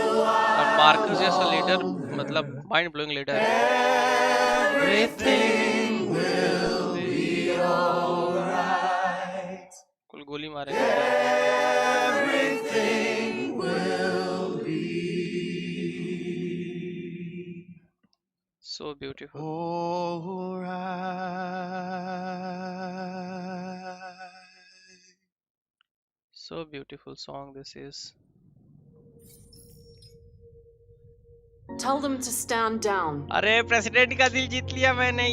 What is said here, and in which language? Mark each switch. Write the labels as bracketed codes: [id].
[hi] और मार्कस जैसा लीडर, मतलब [en] Mind blowing leader. Everything will be alright. [hi] कुल गोली मारे. [en] Everything will be so beautiful. Alright. So beautiful song this is. Tell them to stand down. [hi] अरे president का दिल जीत लिया मैंने.